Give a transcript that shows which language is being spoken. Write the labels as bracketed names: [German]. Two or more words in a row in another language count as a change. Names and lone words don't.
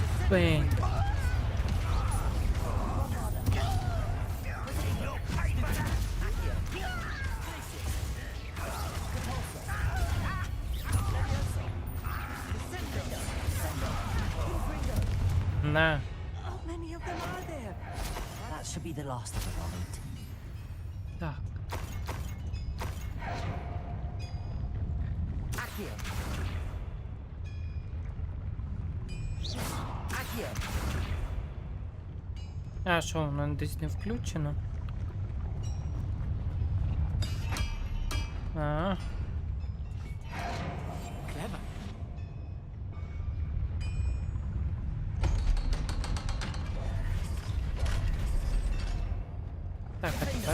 [Ukrainian] Бень. На. [English] How many of them are there? That should be the last of them, Armit. [Ukrainian] Так. Accio. Accio. А що, воно десь не включено? А. [English] Clever. [Ukrainian] Так, а тепер.